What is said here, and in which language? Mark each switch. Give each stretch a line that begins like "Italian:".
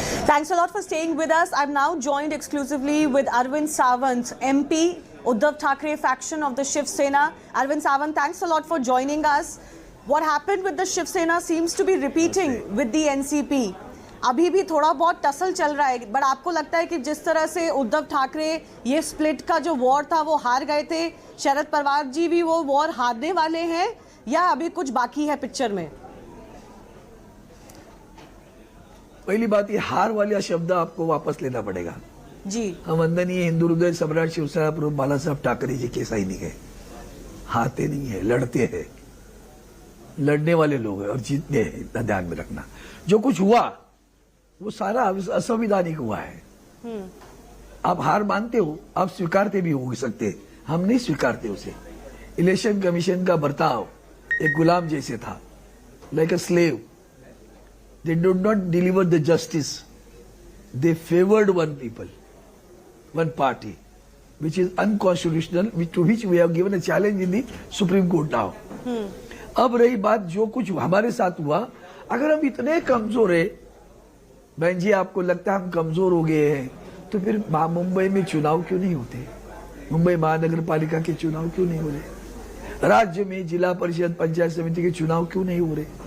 English: Thanks a lot for staying with us. I'm now joined exclusively with Arvind Sawant, MP, Uddhav Thackeray faction of the Shiv Sena. Arvind Sawant, thanks a lot for joining us. What happened with the Shiv Sena seems to be repeating with the NCP.
Hindi: अभी भी थोड़ा बहुत tussle चल रहा है, but आपको लगता है कि जिस तरह से उद्धव ठाकरे ये स्प्लिट का जो वॉर था वो हार गए थे, शरद पवार जी भी वो वॉर हारने वाले हैं या अभी कुछ बाकी है पिक्चर में? पहली बात, ये हार वाला शब्द आपको वापस लेना पड़ेगा जी। हम वंदनीय हिंदू हृदय सम्राट शिवसेना प्रमुख बाला साहब ठाकरे जी के सैनिक है, हारते नहीं है, लड़ते हैं, लड़ने वाले लोग हैं और जीतते हैं। इतना ध्यान में रखना, जो कुछ हुआ वो सारा असंवैधानिक हुआ है। आप हार मानते हो, आप स्वीकारते भी हो सकते, हम नहीं स्वीकारते उसे। इलेक्शन कमीशन का बर्ताव एक गुलाम जैसे था,
English: Like a slave. They did not deliver the justice. They favored one people, one party, which is unconstitutional, to which we have given a challenge in the Supreme Court now.
Hindi: अब रही बात जो कुछ हमारे साथ हुआ, अगर हम इतने कमजोर है, बहन जी आपको लगता है हम कमजोर हो गए हैं, तो फिर मुंबई में चुनाव क्यों नहीं होते? मुंबई महानगर पालिका के चुनाव क्यों नहीं हो रहे? राज्य में जिला परिषद पंचायत समिति के चुनाव क्यों नहीं हो रहे?